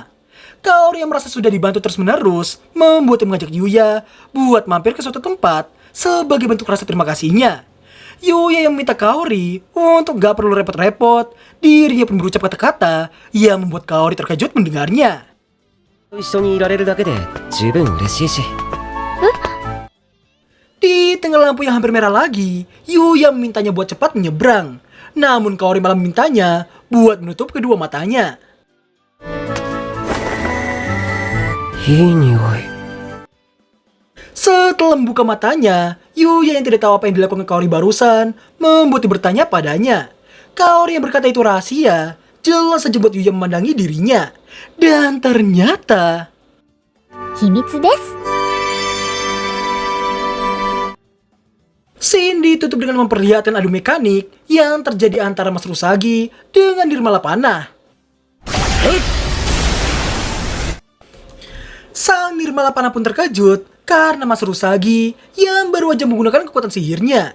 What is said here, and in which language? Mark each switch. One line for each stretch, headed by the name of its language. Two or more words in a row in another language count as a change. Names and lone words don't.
Indonesian: Kaori yang merasa sudah dibantu terus-menerus membuatnya mengajak Yuya buat mampir ke suatu tempat sebagai bentuk rasa terima kasihnya. Yuya yang meminta Kaori untuk gak perlu repot-repot. Dirinya pun berucap kata-kata yang membuat Kaori terkejut mendengarnya.
Japanese: 一緒にいられるだけで十分嬉しいし。
Indonesian: Di tengah lampu yang hampir merah lagi, Yuya memintanya buat cepat menyeberang. Namun Kaori malah memintanya buat menutup kedua matanya.
Japanese: いい匂い。
Indonesian: Setelah membuka matanya, Yuya yang tidak tahu apa yang dilakukan Kaori barusan membuatnya bertanya padanya. Kaori yang berkata itu rahasia, jelas saja buat Yuya memandangi dirinya. Dan ternyata...
Japanese: 秘密です。
Indonesian: Scene ditutup dengan memperlihatkan adu mekanik yang terjadi antara Mas Rusagi dengan Nirmala Panah. Sang Nirmala Panah pun terkejut karena Mas Rusagi yang baru aja menggunakan kekuatan sihirnya.